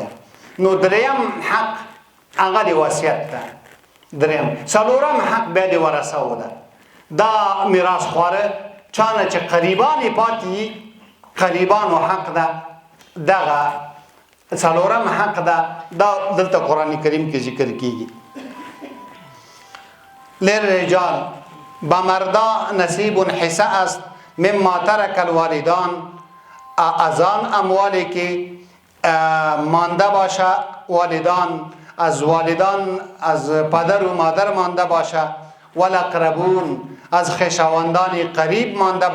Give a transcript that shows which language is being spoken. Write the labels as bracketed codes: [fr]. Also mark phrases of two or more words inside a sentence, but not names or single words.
[ps] نو دریم حق هغه د وصیت ده. دریم. څلورم حق بیا د ورثو ده. دا میراث خواره چانه چې قریبان یې پاتې، قریبانو حق ده. دغه څلورم حق ده. دا دلته قرآن کریم کې ذکر کیږي. [fa] للرجال با مردا نصیب حصه است [ar] مما ترک الوالدان [fa] ازان اموالی که مانده باشه والدان، از والدان از پدر و مادر مانده باشه، والاقربون از خویشاوندان قریب مانده